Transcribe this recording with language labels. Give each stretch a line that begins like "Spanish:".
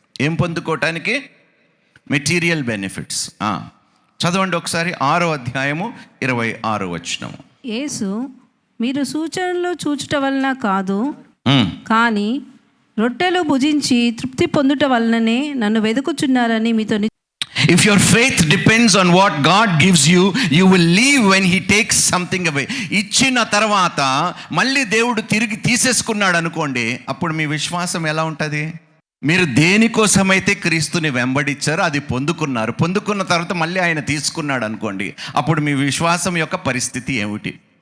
Telugu: ఏం పొందుకోవటానికి? Material benefits. చదవండి ఒకసారి 6వ అధ్యాయము 26వ వచనము. యేసు, మీరు సూచనలు చూచుట వలన కాదు, కానీ రొట్టెలు భుజించి తృప్తి పొందుట వలననే నన్ను వెతుకుచున్నారని మీతో.
English: If your faith depends on what God gives you, you will leave when He takes something away.
Telugu: ఇచ్చిన తర్వాత మళ్ళీ దేవుడు తిరిగి తీసేసుకున్నాడు అనుకోండి, అప్పుడు మీ విశ్వాసం ఎలా ఉంటుంది? మీరు దేనికోసమైతే క్రీస్తుని వెంబడించారో అది పొందుకున్నారు. పొందుకున్న తర్వాత మళ్ళీ ఆయన తీసుకున్నాడు అనుకోండి, అప్పుడు మీ విశ్వాసం యొక్క పరిస్థితి ఏమిటి?